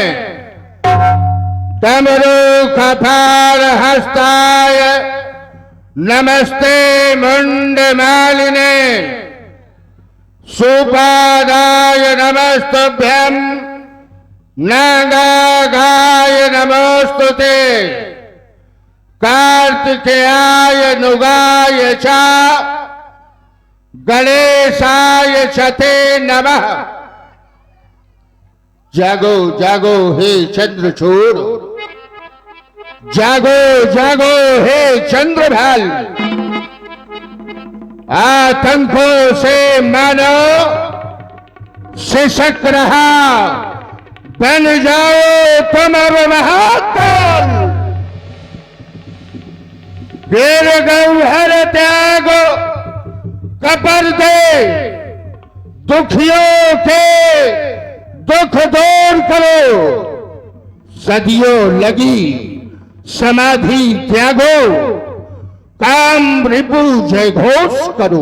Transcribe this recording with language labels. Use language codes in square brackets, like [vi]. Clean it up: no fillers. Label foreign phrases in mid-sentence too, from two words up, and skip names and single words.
[sa] तमरुकपालहस्ताय नमस्ते मुंडमालिने सुपादाय नमस्तभ्यं नागाय नमोस्तुते कार्तिकेयाय नुगाय च गणेशाय छते नमः। [hi] जागो जागो हे चंद्रचूड़, जागो जागो हे चंद्रभाल, आतंकों से मानो सिसक रहा, बन जाओ तुम अब महाकाल। वीर गौहर त्यागो कपर दे, दुखियों के दुख दूर करो, सदियों लगी समाधि त्यागो, काम रिपु जय घोष करो।